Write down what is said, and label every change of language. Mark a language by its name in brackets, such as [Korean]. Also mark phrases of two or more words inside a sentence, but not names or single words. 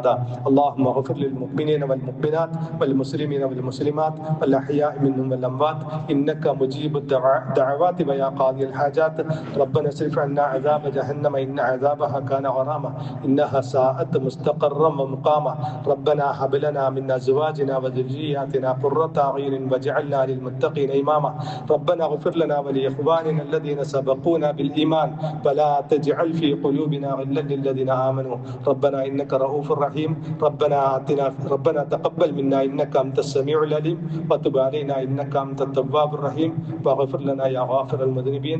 [Arabic] اللهم اغفر للمؤمنين والمؤمنات والمسلمين والمسلمات والأحياء منهم والأموات إنك مجيب الدعوات ويا قاضي الحاجات. ربنا اصرف عنا عذاب جهنم إن عذابها كان غراما إنها ساءت مستقرا و مقاما. ربنا هب لنا من أزواجنا و ذرياتنا قرة أعين واجعلنا للمتقين إماما. ربنا اغفر لنا و لإخواننا الذين سبقونا بالإيمان ولا تجعل في قلوبنا غلا للذين آمنوا ربنا إنك رؤوف رحيم. ربنا تقبل منا إنك أنت السميع العليم وتب علينا إنك أنت التواب الرحيم واغفر لنا يا غافر المذنبين.